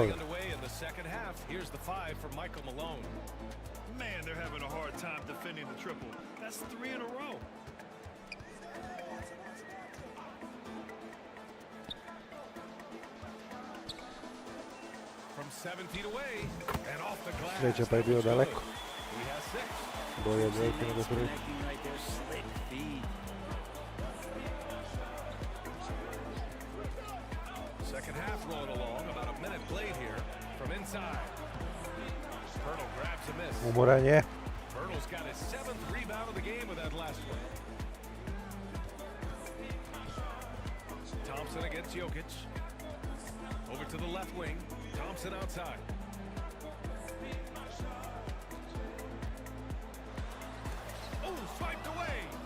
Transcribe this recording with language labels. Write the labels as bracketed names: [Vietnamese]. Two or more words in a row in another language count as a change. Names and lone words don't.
[English] Getting underway in the second half. Here's the 5 from Michael Malone. Man, they're having a hard time defending the triple. That's 3 in a row. From 7 feet away and off the glass. [Serbian] Sreća pa je bio [English] That was [Serbian] daleko. [English] good. He has 6. [Serbian] Bolje dvojke nego prvi. [English] Connecting right there, slick feed. Second half rolling along. About a minute played here from inside. Pirtle grabs a miss. [Serbian] Umoran je. [English] Pirtle's got his 7th rebound of the game with that last one. Thompson against Jokic. Over to the left wing. Thompson outside. Oh, swiped away.